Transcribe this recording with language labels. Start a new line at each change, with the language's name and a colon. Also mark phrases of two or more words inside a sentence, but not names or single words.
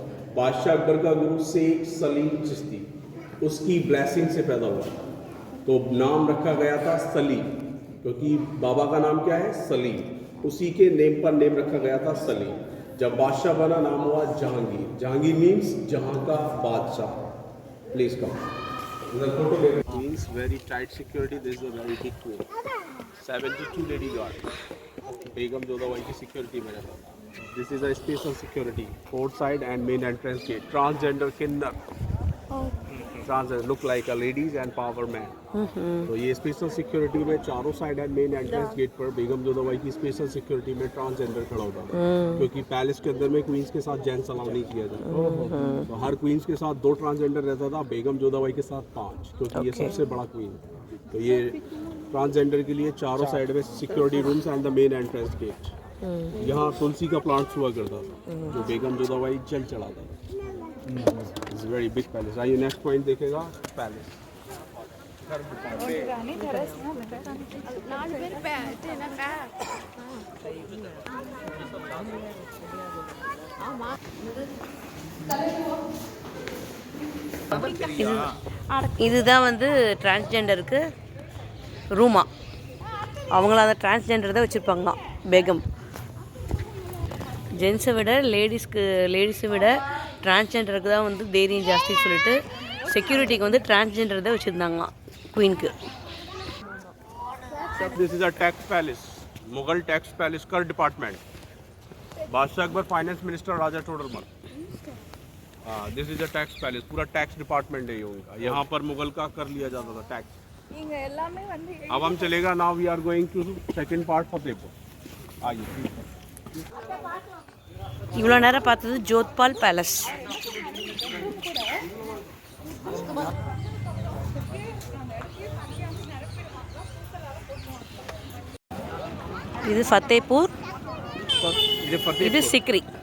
Hindi: बादशाह अकबर का गुरु शेख सलीम चिश्ती, उसकी ब्लेसिंग से पैदा हुआ था, तो नाम रखा गया था सलीम, क्योंकि बाबा का नाम क्या है सलीम, उसी के नेम पर नेम रखा गया था सलीम। जब बादशाह बना नाम हुआ जहांगीर। जहांगीर मीन्स जहां का बादशाह।
English: please come. The photo means very tight security. This is a very big queen. 72 lady guard.
Hindi: Begum Jodhabai की security में रहता था।
English: This is a special security. Port side and main entrance gate. Transgender kinner. Transgender look like a ladies and power man.
Hindi: तो ये
English: special security
Hindi: में चारों
English: side and main entrance gate
Hindi: पर बेगम जोधाबाई की
English: special security
Hindi: में ट्रांसजेंडर खड़ा होता था, क्योंकि पैलेस के अंदर में क्वींस के साथ
English: gents allow
Hindi: नहीं किया जाता। तो हर क्वींस के साथ 2 ट्रांसजेंडर रहता था, बेगम जोधाबाई के साथ 5, क्योंकि ये सबसे बड़ा क्वीन। तो ये ट्रांसजेंडर के लिए चारों साइड में
English: security rooms and the main entrance gate.
Hindi: यहाँ तुलसी का प्लांट हुआ करता था, जो बेगम जोधाबाई जल चढ़ाता था।
English: it's very big palace.
Hindi: आइए
English: next point
Hindi: देखेगा पैलेस। रानी टेरेस ना
Tamil: இதுதான் வந்து டிரான்ஸ்ஜெண்டருக்கு ரூமா. அவங்கள அந்த டிரான்ஸ்ஜெண்டர் தான் வச்சுருப்பாங்களாம் பேகம். ஜென்ஸை விட லேடிஸை விட டிரான்ஸ்ஜெண்டருக்கு தான் வந்து தைரியம் ஜாஸ்தின்னு சொல்லிட்டு செக்யூரிட்டிக்கு வந்து டிரான்ஸ்ஜெண்டர் தான் வச்சுருந்தாங்களாம் குயினுக்கு.
English: This is a tax palace, Mughal tax palace कर डिपार्टमेंट।
Hindi: बादशाह अकबर
English: finance minister
Hindi: राजा टोडरमल।
English: this is a tax palace,
Hindi: पूरा
English: tax department
Hindi: है ये उनका। यहाँ पर मुगल का कर लिया जाता था टैक्स।
Tamil: இங்க எல்லாமே வந்து
Hindi: अब हम चलेगा
English: now we are going to second part
Hindi: फतेहपुर। आइए।
Tamil: இவ்வளோ நேரம் பார்த்தது ஜோத்பால் பேலஸ். இது ஃபத்தேப்பூர், இது சிக்ரி.